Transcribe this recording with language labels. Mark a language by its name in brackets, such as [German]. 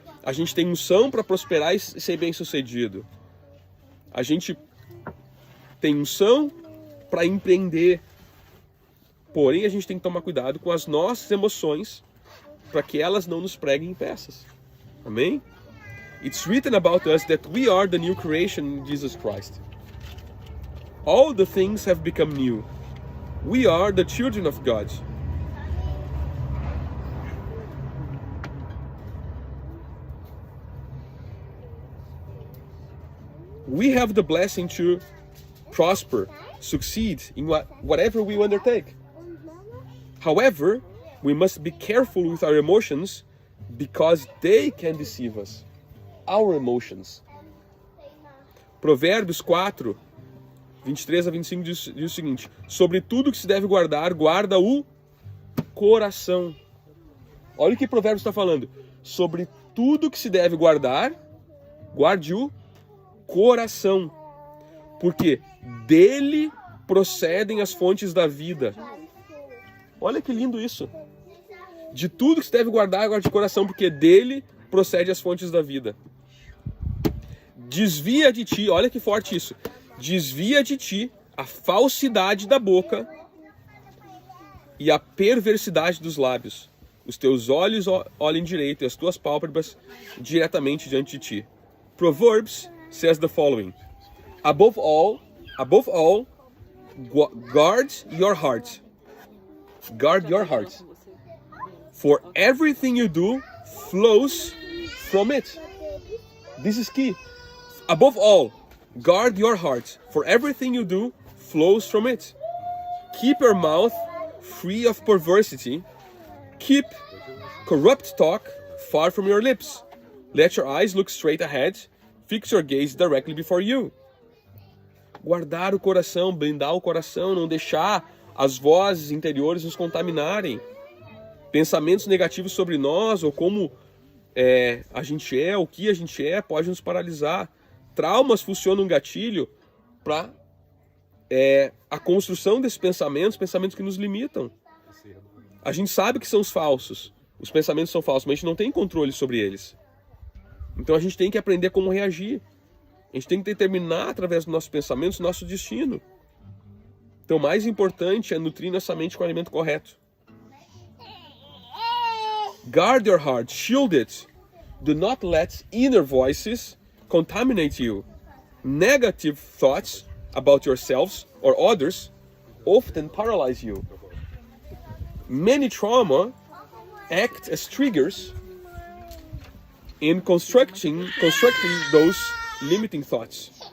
[Portuguese] A gente tem unção para prosperar e ser bem sucedido. A gente tem unção para empreender. Porém, a gente tem que tomar cuidado com as nossas emoções para que elas não nos preguem em peças. Amém? [English] It's written about us that we are the new creation in Jesus Christ. All the things have become new. We are the children of God. We have the blessing to prosper, succeed in whatever we undertake. However, we must be careful with our emotions because they can deceive us. Our emotions. [Portuguese] Provérbios 4, 23 a 25 diz o seguinte: sobre tudo que se deve guardar, guarda o coração. Olha o que Provérbios está falando. Sobre tudo que se deve guardar, guarde o coração. porque dele procedem as fontes da vida. Olha que lindo isso. De tudo que você deve guardar, guarde de coração, porque dele procede as fontes da vida. Desvia de ti, olha que forte isso. Desvia de ti a falsidade da boca e a perversidade dos lábios. Os teus olhos olhem direito e as tuas pálpebras diretamente diante de ti. [English] Proverbs says the following: Above all, guard your heart. Guard your heart. For everything you do flows from it. This is key. Above all, guard your heart. For everything you do flows from it. Keep your mouth free of perversity. Keep corrupt talk far from your lips. Let your eyes look straight ahead. Fix your gaze directly before you. [Portuguese] Guardar o coração, blindar o coração, não deixar as vozes interiores nos contaminarem. Pensamentos negativos sobre nós, ou como a gente é, o que a gente é, pode nos paralisar. Traumas funcionam um gatilho para a construção desses pensamentos que nos limitam. A gente sabe que são os falsos, os pensamentos são falsos, mas a gente não tem controle sobre eles. Então a gente tem que aprender como reagir. A gente tem que determinar através dos nossos pensamentos o nosso destino. Então o mais importante é nutrir nossa mente com o alimento correto. [English] Guard your heart, shield it. Do not let inner voices contaminate you. Negative thoughts about yourselves or others often paralyze you. Many trauma act as triggers in constructing those limiting thoughts.